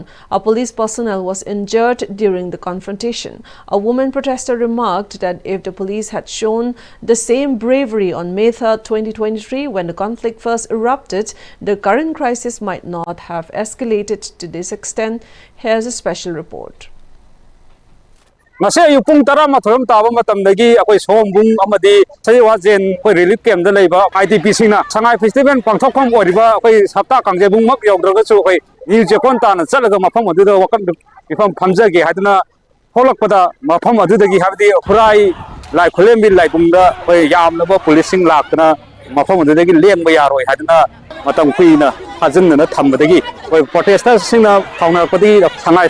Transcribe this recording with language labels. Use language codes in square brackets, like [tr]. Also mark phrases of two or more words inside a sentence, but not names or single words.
[en] A police personnel was injured during the confrontation. A woman protester remarked that if the police had shown the same bravery on May 3, 2023 when the conflict first erupted, the current crisis might not have escalated to this extent. Here's a special report. [mni] Ngase ayupung tara mathoram taba matamdagi akoi sombung amadi sajiwa jen koi [en] relief camp [mni] da leiba IDP sina Sangai festival pangthokpham oriba koi sapta kangjebung mak yogdraga chu koi New Chekon ta na chalaga mafam aduda wakam bifam phamjage haduna holakpada mafam adudagi habdi Kurai Laikhulembi Laibungda koi yamnaba policing laktana mafam adudagi lengba yaroi haduna matam kuina hajunna thambadagi koi protesters sina thaunarpadi Sangai